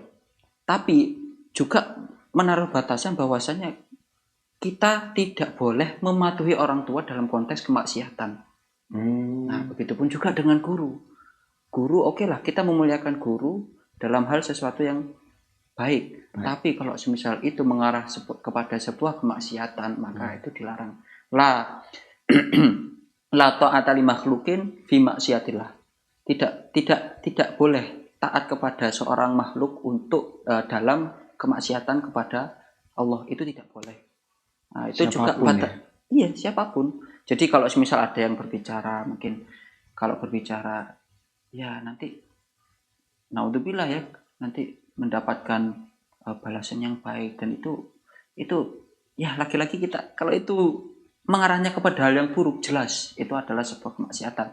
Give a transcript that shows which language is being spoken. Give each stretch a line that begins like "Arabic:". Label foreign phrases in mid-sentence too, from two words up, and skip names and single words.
Indonesian: Tapi juga menaruh batasan bahwasanya kita tidak boleh mematuhi orang tua dalam konteks kemaksiatan. Nah, begitupun juga dengan guru. Guru oke lah, kita memuliakan guru dalam hal sesuatu yang baik. Tapi kalau semisal itu mengarah kepada sebuah kemaksiatan, maka itu dilarang.
Arabic: لا طاعة لمخلوق في معصية الله.
Indonesian: Tidak boleh taat kepada seorang makhluk untuk dalam kemaksiatan kepada Allah, itu tidak boleh. Nah, itu siapapun juga iya, siapapun. Jadi kalau semisal ada yang berbicara, mungkin kalau berbicara ya nanti naudzubillah ya, nanti mendapatkan balasan yang baik, dan itu ya laki-laki kita kalau itu mengarahnya kepada hal yang buruk, jelas itu adalah sebuah kemaksiatan.